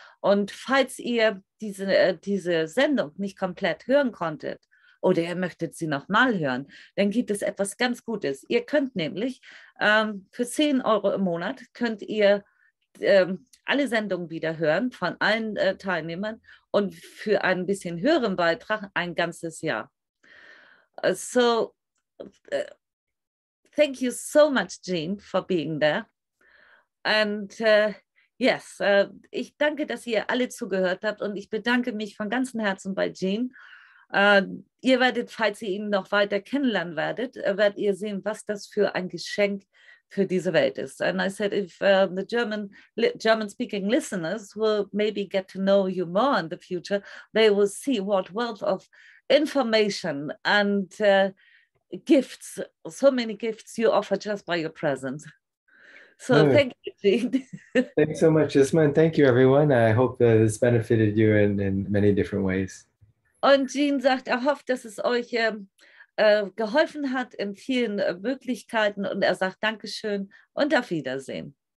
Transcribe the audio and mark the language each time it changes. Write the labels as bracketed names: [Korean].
[German] Und falls ihr diese Sendung nicht komplett hören konntet oder ihr möchtet sie nochmal hören, dann gibt es etwas ganz Gutes. Ihr könnt nämlich für 10 € im Monat könnt ihr alle Sendungen wieder hören von allen Teilnehmern und für einen bisschen höheren Beitrag ein ganzes Jahr. [English] Thank you so much, Jean, for being there. And yes, [German] ich danke, dass ihr alle zugehört habt und ich bedanke mich von ganzem Herzen bei Jean. Ihr werdet, falls ihr ihn noch weiter kennenlernen werdet ihr sehen, was das für ein Geschenk für diese Welt ist. [English] And I said, if the German-speaking listeners will maybe get to know you more in the future, they will see what wealth of information and gifts, so many gifts you offer just by your presence. So thank you, Jean. Thanks so much, Isma, and thank you, everyone. I hope that this benefited you in many different ways. [German] Und Jean sagt, er hofft, dass es euch geholfen hat in vielen Möglichkeiten und er sagt Dankeschön und auf Wiedersehen.